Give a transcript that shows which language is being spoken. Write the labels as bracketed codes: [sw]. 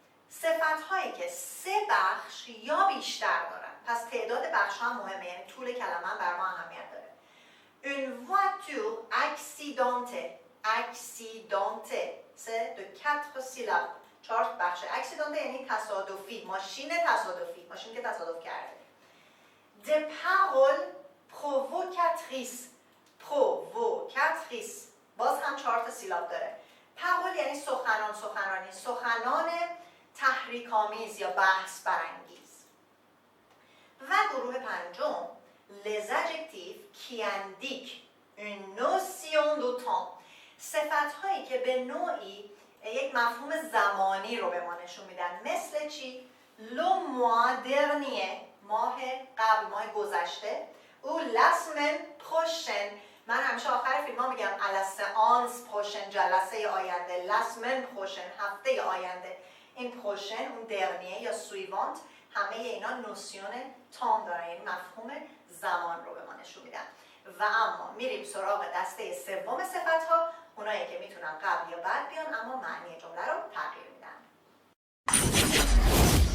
[fa] صفت هایی که 3 بخش یا بیشتر دارن. پس تعداد بخش ها مهمه، یعنی طول کلمه هم بر ما اهمیت داره. [fr] une voiture accidentée. accidentée c'est de 4 syllabes. [fa] 4 بخش. accidentée یعنی تصادفی، ماشین تصادفی، ماشین که تصادف کرده. [fr] des paroles provocatrices. [fa] provocatrice باز هم 4 تا سیلاب داره. parole یعنی سخنان، سخنرانی، سخنان تحریک‌آمیز یا بحث برانگیز. و گروه پنجم [fr] les adjectifs qui indiquent une notion de temps. [fa] صفت هایی که به نوعی یک مفهوم زمانی رو به ما نشون میدن. مثل چی؟ [fr] le mois dernier، [fa] ماه قبل، ماه گذشته. [fr] ou la semaine prochaine، [fa] من همیشه آخر فیلم ها میگم [fr] à la séance prochaine، [fa] جلسه آینده. [fr] la semaine prochaine، [fa] هفته آینده. این prochaine، اون dernier یا suivante، همه اینا نوسیون تام دارن، یعنی مفهوم زمان رو به ما نشون میدن. و اما میریم سراغ دسته سوم صفت ها، اونایی که میتونن قبل یا بعد بیان اما معنی جمله رو تغییر میدن.